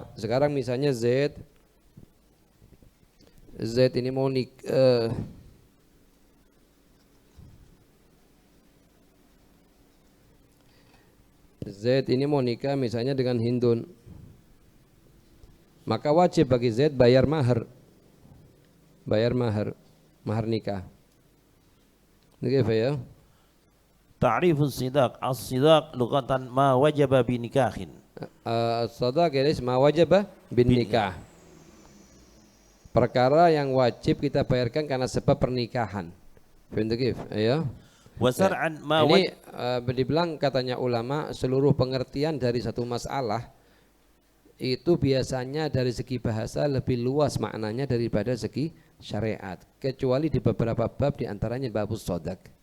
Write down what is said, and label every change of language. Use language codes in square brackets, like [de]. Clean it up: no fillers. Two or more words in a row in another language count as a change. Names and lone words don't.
[id] Sekarang misalnya Z ini mau Z ini mau nikah misalnya dengan Hindun, maka wajib bagi Z bayar mahar nikah. Ini ya. [ar] تعريف الصداق، الصداق لغةً ما وجب بنكاحٍ. Sadaq ini ما وجب بنكاح. [id] Perkara yang wajib kita bayarkan karena sebab pernikahan. Ya. [ar] وشرعًا ما [id] ini dibilang katanya ulama, seluruh pengertian dari satu masalah itu biasanya dari segi bahasa lebih luas maknanya daripada segi syariat, kecuali di beberapa bab, diantaranya [ar] باب الصداق.